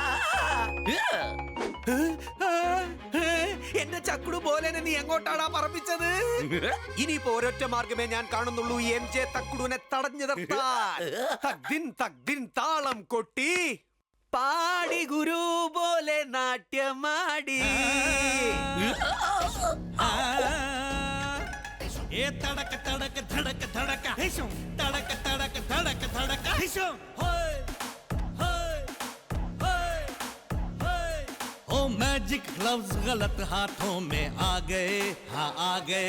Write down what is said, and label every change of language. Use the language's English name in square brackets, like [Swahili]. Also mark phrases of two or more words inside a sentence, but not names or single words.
[Malayalam] എന്റെ ചക്കുടു പോലെ നീ എങ്ങോട്ടാടാ പറപ്പിച്ചത്? ഇനിയിപ്പോ ഒരൊറ്റ മാർഗമേ ഞാൻ കാണുന്നുള്ളൂ, MJ തക്കുടുവിനെ തടഞ്ഞു നിർത്താൻ. തക്ദിൻ തക്ദിൻ താളം കൊട്ടി പാടി ഗുരു പോലെ നാട്യമാടി. [Hindi] ए तड़क तड़क धड़क धड़क हिशुम तड़क तड़क धड़क धड़क हिशुम होय [English] magic gloves [Hindi] गलत हाथों में आ गए, हाँ आ गए।